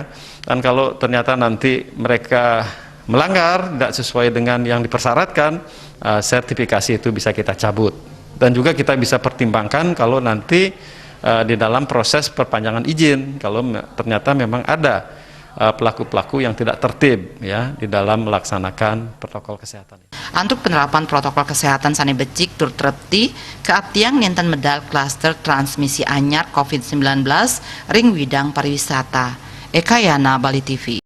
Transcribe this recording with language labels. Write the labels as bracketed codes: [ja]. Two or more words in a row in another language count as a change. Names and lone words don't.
[id] Dan kalau ternyata nanti mereka melanggar tidak sesuai dengan yang dipersyaratkan, sertifikasi itu bisa kita cabut. Dan juga kita bisa pertimbangkan kalau nanti di dalam proses perpanjangan izin kalau ternyata memang ada pelaku-pelaku yang tidak tertib ya di dalam melaksanakan protokol kesehatan. Untuk penerapan protokol kesehatan [ban] sane becik tur trepti keabtiang nenten medal klaster transmisi anyar COVID-19 ring widang pariwisata. [id] Eka Yana, Bali TV.